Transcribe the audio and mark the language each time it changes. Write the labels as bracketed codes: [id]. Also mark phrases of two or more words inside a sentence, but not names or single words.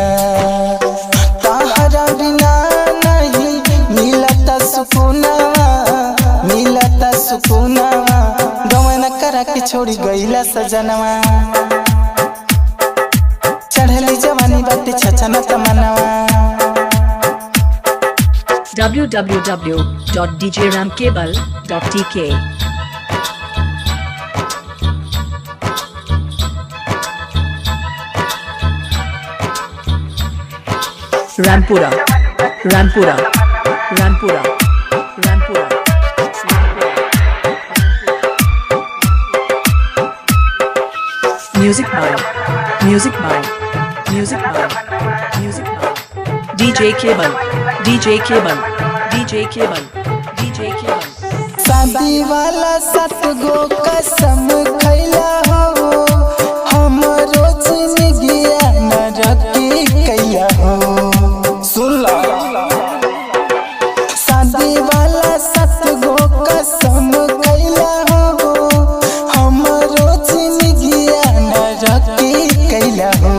[bho] ताहरा बिना नहीं मिलता सुकूनवा, गवना करा के छोड़ी गईला सजनवा। चढ़ली जवानी बाटे छछना तमनवा। [en] www.djramcable.tk Rampura. Music by DJ Cable. [bho] शादी वाला 7 गो कसम खैला हो, हमरो जिंदगिया नरकी कैला हो। सुन ला शादी वाला 7 गो कसम खैला हो, हमरो जिंदगिया नरकी कैला हो।